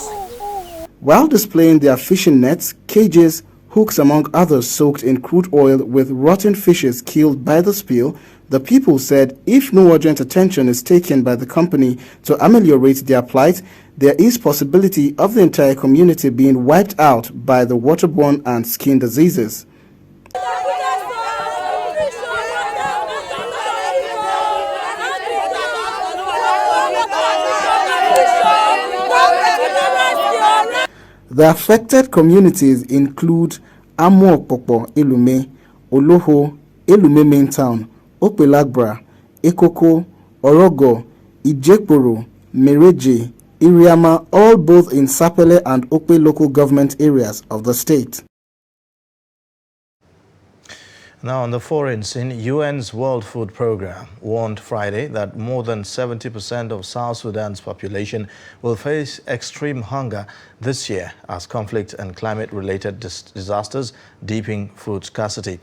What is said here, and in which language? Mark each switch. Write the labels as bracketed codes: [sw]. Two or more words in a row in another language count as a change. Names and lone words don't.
[en] While displaying their fishing nets, cages, hooks among others soaked in crude oil with rotten fishes killed by the spill, the people said if no urgent attention is taken by the company to ameliorate their plight, there is possibility of the entire community being wiped out by the waterborne and skin diseases. The affected communities include Amuokpokpo Elume, Oloho, Elume Main Town, Opelagbra, Ekoko, Orogo, Ijekporo, Mereje, Iriama, all both in Sapele and Ope local government areas of the state. Now on the foreign scene, UN's World Food Programme warned Friday that more than 70% of South Sudan's population will face extreme hunger this year as conflict and climate-related disasters deepen food scarcity.